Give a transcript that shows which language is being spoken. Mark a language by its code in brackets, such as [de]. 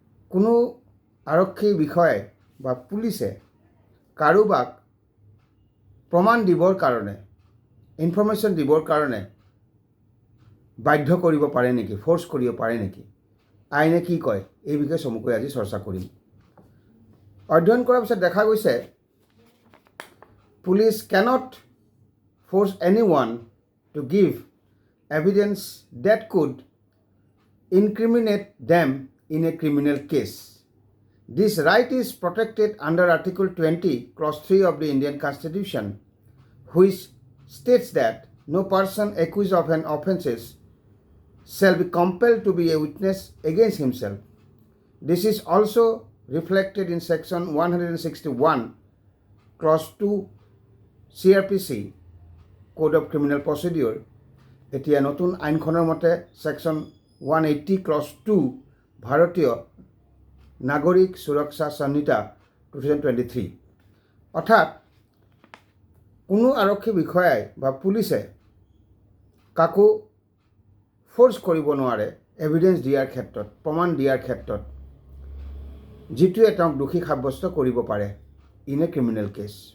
[as] কোনো আৰক্ষী বিষয়াই বা পুলিচে কাৰোবাক প্ৰমাণ দিবৰ কাৰণে, ইনফৰ্মেশ্যন দিবৰ কাৰণে বাধ্য কৰিব পাৰে নেকি, ফ'ৰ্চ কৰিব পাৰে নেকি, আইনে কি কয়, এই বিষয়ে চমুকৈ আজি চৰ্চা কৰিম। অধ্যয়ন কৰাৰ পিছত দেখা গৈছে [en] Police cannot force any one to give evidence date could ইনক্ৰিমিনেট them in a criminal case. This right is protected under Article 20, Clause 3 of the Indian Constitution, which states that no person accused of an offence shall be compelled to be a witness against himself. This is also reflected in Section 161, Clause 2 CRPC, Code of Criminal Procedure. [as] এতিয়া নতুন আইনখনৰ মতে Section 180, Clause 2 ভাৰতীয় নাগৰিক সুৰক্ষা সংহিতা 2023। অৰ্থাৎ কোনো আৰক্ষী বিষয়াই বা পুলিচে কাকো ফ'ৰ্চ কৰিব নোৱাৰে এভিডেন্স দিয়াৰ ক্ষেত্ৰত, প্ৰমাণ দিয়াৰ ক্ষেত্ৰত, যিটোৱে তেওঁক দোষী সাব্যস্ত কৰিব পাৰে [en] In a criminal case.